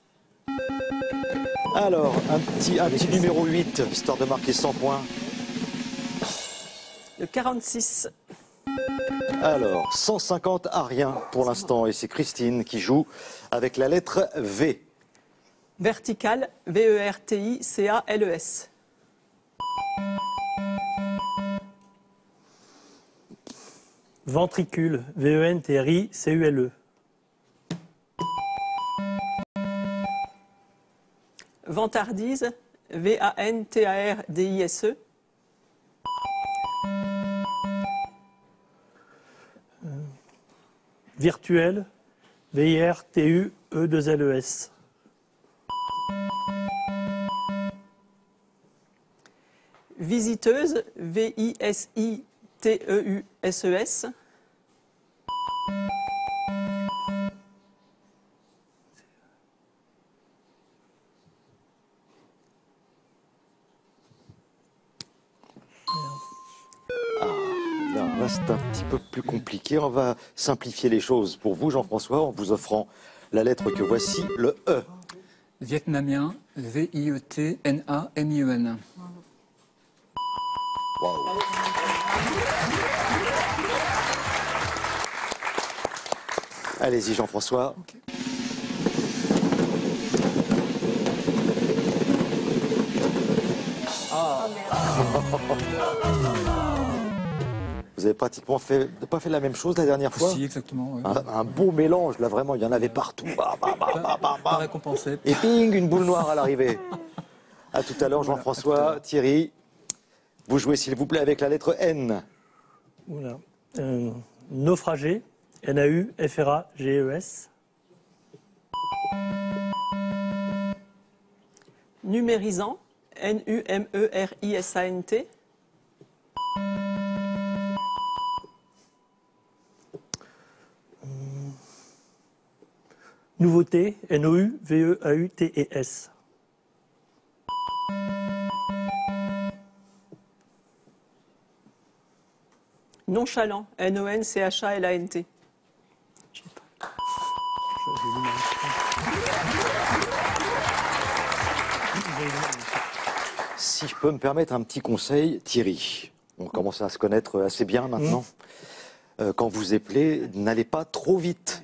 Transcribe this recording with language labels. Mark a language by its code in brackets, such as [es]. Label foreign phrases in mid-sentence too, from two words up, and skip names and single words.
[fr] Alors, un petit numéro 8, histoire de marquer 100 points. Le 46. Alors, 150 à rien pour l'instant. Et c'est Christine qui joue avec la lettre V. Vertical. V-E-R-T-I-C-A-L-E-S. Ventricule. V-E-N-T-R-I-C-U-L-E. Vantardise, V-A-N-T-A-R-D-I-S-E. Virtuel, V-I-R-T-U-E-2-L-E-S. Visiteuse, V-I-S-I-T-E-U-S-E-S. Bien, là, c'est un petit peu plus compliqué. On va simplifier les choses pour vous, Jean-François, en vous offrant la lettre que voici, le E. Vietnamien, V-I-E-T-N-A-M-I-E-N. Waouh. Allez-y, Jean-François. Ok. Vous avez pratiquement pas fait la même chose la dernière fois. Si, exactement. Ouais. Un beau mélange, là, vraiment, il y en avait partout. Pas récompensé. Et ping, une boule noire à l'arrivée. À tout à l'heure, Jean-François, Thierry. Vous jouez, s'il vous plaît, avec la lettre N. Oula. Naufragé, N-A-U-F-R-A-G-E-S. Numérisant, N-U-M-E-R-I-S-A-N-T. Nouveauté, N-O-U-V-E-A-U-T-E-S. Nonchalant, N-O-N-C-H-A-L-A-N-T. Je sais pas. Si je peux me permettre un petit conseil, Thierry. On commence à se connaître assez bien maintenant. Quand vous épelez, n'allez pas trop vite.